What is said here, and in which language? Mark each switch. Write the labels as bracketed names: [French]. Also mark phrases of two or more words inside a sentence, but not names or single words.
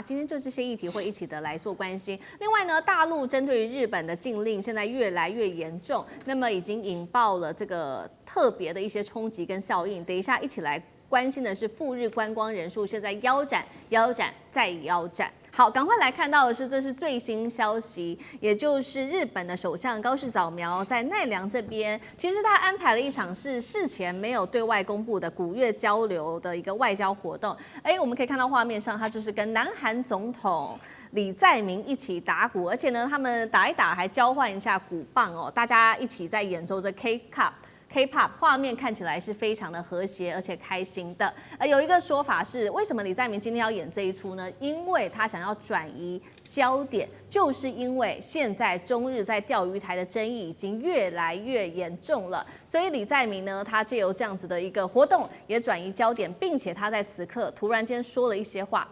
[Chinese] 今天就這些議題會一起的來做關心。另外呢，大陸針對於日本的禁令現在越來越嚴重，那麼已經引爆了這個特別的一些衝擊跟效應。等一下一起來關心的是赴日觀光人數現在腰斬再腰斬。好，趕快來看到的是，這是最新消息，也就是日本的首相高市早苗在奈良這邊，其實他安排了一場是事前沒有對外公布的古越交流的一個外交活動。我們可以看到畫面上，他就是跟南韓總統李在明一起打鼓，而且呢，他們打一打還交換一下鼓棒哦，大家一起在演奏着 K-pop， 畫面看起來是非常的和諧而且開心的。有一個說法是，為什麼李在明今天要演這一出呢？因為他想要轉移焦點，就是因為現在中日在釣魚台的爭議已經越來越嚴重了，所以李在明呢，他借由這樣子的一個活動也轉移焦點，並且他在此刻突然間說了一些話。